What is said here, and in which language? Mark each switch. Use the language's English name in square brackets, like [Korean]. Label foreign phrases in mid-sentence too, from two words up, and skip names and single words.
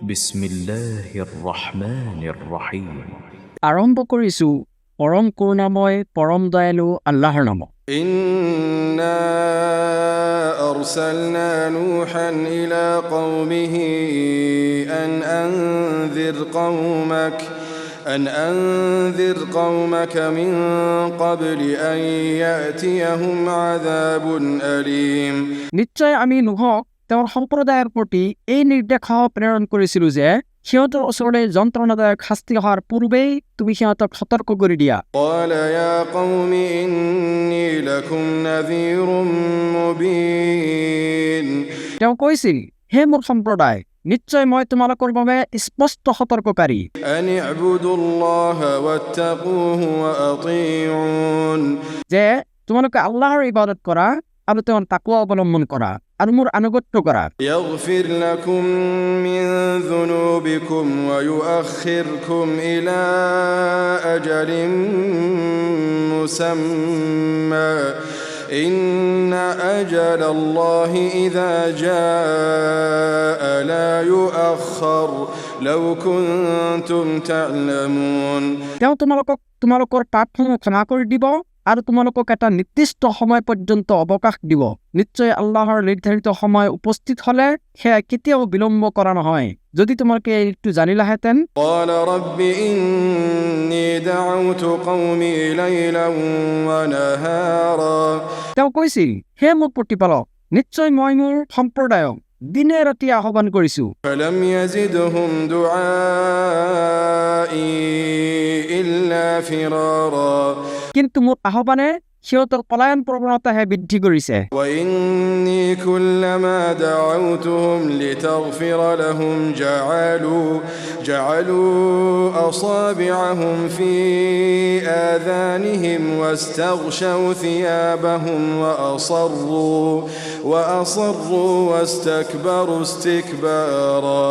[Arabic] بسم الله الرحمن الرحيم. [Assamese] আৰম্ভ কৰিছোঁ পৰম কৰুণাময় পৰম দয়ালু আল্লাহৰ নামত। [Arabic] إنا أرسلنا نوحا إلى قومه أن أنذر قومك من قبل أن يأتيهم عذاب أليم। [Assamese] নিশ্চয় আমি নুহক তেওঁৰ সম্প্ৰদায়ৰ প্ৰতি এই নিৰ্দেশ প্ৰেৰণ কৰিছিলোঁ যে সিহঁতৰ ওচৰলৈ যন্ত্ৰণাদায়ক শাস্তি অহাৰ পূৰ্বেই তুমি সিহঁতক সতৰ্ক কৰি দিয়া। [Arabic] قال يا قوم إني لكم نذير مبين। [Assamese] তেওঁ কৈছিল, হে মোৰ সম্প্ৰদায়, নিশ্চয় মই তোমালোকৰ বাবে স্পষ্ট সতৰ্ককাৰী। [Arabic] أن اعبدوا الله واتقوه وأطيعون। [Assamese] যে তোমালোকে আল্লাহৰ ইবাদত কৰা আৰু তেওঁৰ তাকৱা অৱলম্বন কৰা আৰু মোৰ আনুগত্য কৰা। [Arabic] يغفر لكم من ذنوبكم ويؤخركم إلى أجل مسمى إن أجل الله إذا جاء لا يؤخر لو كنتم تعلمون। [Assamese] তেওঁ তোমালোকৰ পাপসমূহ ক্ষমা কৰি দিব আৰু তোমালোকক এটা নিৰ্দিষ্ট সময় পৰ্যন্ত অৱকাশ দিব। নিশ্চয় আল্লাহৰ নিৰ্ধাৰিত সময় উপস্থিত হলে সেয়া কেতিয়াও বিলম্ব কৰা নহয়। যদি তোমালোকে এইটো জানিলাহেঁতেন। [Arabic] قال رب إني دعوت قومي ليلا ونهارا। [Assamese] তেওঁ কৈছিল, হে মোৰ প্ৰতিপালক, নিশ্চয় মই মোৰ সম্প্ৰদায়ক দিনে ৰাতি আহ্বান কৰিছোঁ। [Arabic] فلم يزدهم دعائي إلا فرارا। [Assamese] কিন্তু মোৰ আহ্বানে সিহঁতৰ পলায়ন প্ৰৱণতাহে বৃদ্ধি কৰিছে। [Arabic] وإني كلما دعوتهم لتغفر لهم جعلوا أصابعهم في آذانهم واستغشوا ثيابهم وأصروا واستكبروا استكبارا।